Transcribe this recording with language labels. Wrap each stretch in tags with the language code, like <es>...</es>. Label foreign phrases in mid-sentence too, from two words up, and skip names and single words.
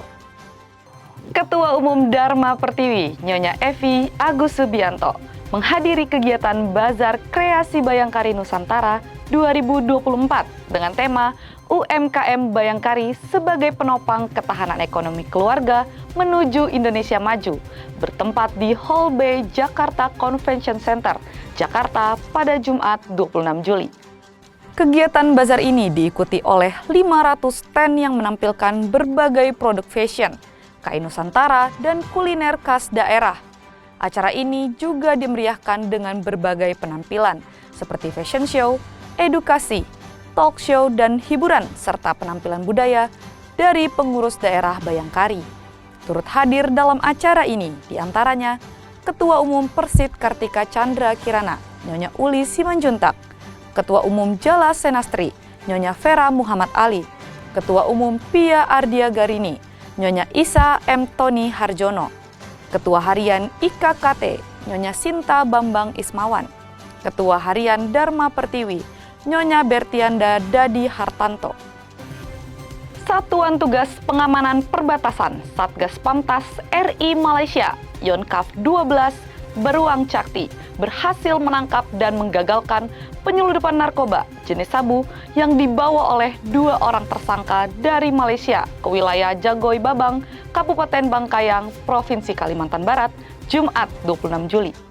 <id>Ketua Umum Dharma Pertiwi, Nyonya Evi Agus Subianto, menghadiri kegiatan Bazar Kreasi Bayangkari Nusantara 2024 dengan tema UMKM Bayangkari sebagai penopang ketahanan ekonomi keluarga menuju Indonesia Maju, bertempat di Hall B Jakarta Convention Center, Jakarta pada Jumat 26 Juli. Kegiatan bazar ini diikuti oleh 500 stand yang menampilkan berbagai produk fashion, kain Nusantara, dan kuliner khas daerah. Acara ini juga dimeriahkan dengan berbagai penampilan seperti</id> <en>fashion show,</en> <id>edukasi,</id> <en>talk show,</en> <id>dan hiburan serta penampilan budaya dari pengurus daerah Bayangkari. Turut hadir dalam acara ini diantaranya Ketua Umum Persit Kartika Chandra Kirana, Nyonya Uli Simanjuntak, Ketua Umum Jala Senastri, Nyonya Vera Muhammad Ali, Ketua Umum Pia Ardia Garini, Nyonya Isa M. Tony Harjono, Ketua Harian IKKT, Nyonya Sinta Bambang Ismawan, Ketua Harian Dharma Pertiwi, Nyonya Bertianda Dadi Hartanto. Satuan Tugas Pengamanan Perbatasan Satgas Pamtas RI Malaysia, Yonkaf 12, Beruang Cakti, berhasil menangkap dan menggagalkan penyeludupan narkoba jenis sabu yang dibawa oleh 2 orang tersangka dari Malaysia ke wilayah Jagoy Babang, Kabupaten Bangkayang, Provinsi Kalimantan Barat, Jumat 26 Juli.</id>